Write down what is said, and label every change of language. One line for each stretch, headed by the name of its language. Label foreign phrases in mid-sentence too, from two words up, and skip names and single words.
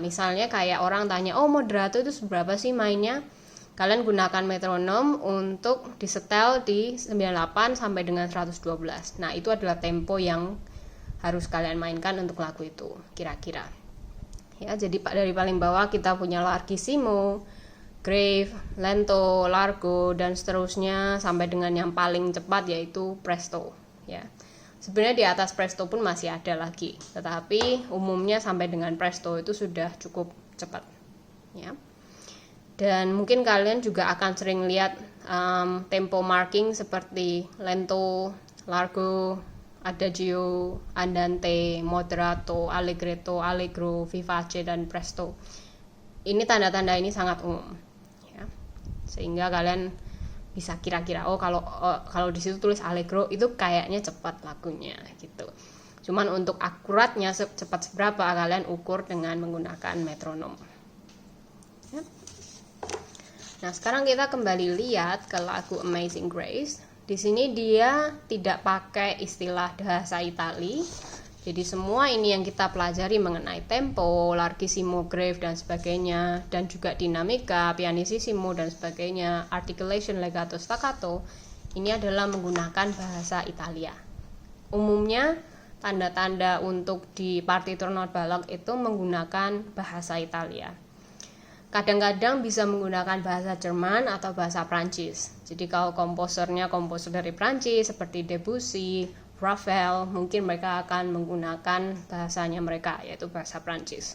Indonesian: Misalnya kayak orang tanya, oh moderato itu seberapa sih mainnya? Kalian gunakan metronom untuk disetel di 98 sampai dengan 112. Nah, itu adalah tempo yang harus kalian mainkan untuk lagu itu, kira-kira. Ya, jadi dari paling bawah kita punya
Italian: largissimo, grave, lento, largo,
Indonesian: dan seterusnya sampai dengan yang paling cepat yaitu presto. Ya, sebenarnya di atas presto pun masih ada lagi, tetapi umumnya sampai dengan presto itu sudah cukup cepat. Ya, dan mungkin kalian juga akan sering lihat
English: tempo marking
Indonesian: seperti
Italian: lento, largo, adagio, andante, moderato, allegretto, allegro, vivace,
Indonesian: dan presto. Ini tanda-tanda ini sangat umum, ya. Sehingga kalian bisa kira-kira, kalau di situ tulis allegro itu kayaknya cepat lagunya, gitu. Cuman untuk akuratnya cepat seberapa kalian ukur dengan menggunakan metronom. Ya. Nah, sekarang kita kembali lihat ke lagu Amazing Grace. Di sini dia tidak pakai istilah bahasa Itali. Jadi semua ini yang kita pelajari mengenai tempo,
Italian: largissimo, grave
Indonesian: dan sebagainya, dan juga dinamika, pianissimo dan sebagainya, articulation,
Italian: legato, staccato,
Indonesian: ini adalah menggunakan bahasa Italia. Umumnya tanda-tanda untuk di partitur not ballack itu menggunakan bahasa Italia. Kadang-kadang bisa menggunakan bahasa Jerman atau bahasa Prancis. Jadi kalau komposer dari Prancis seperti Debussy, Ravel, mungkin mereka akan menggunakan bahasanya mereka, yaitu bahasa Prancis.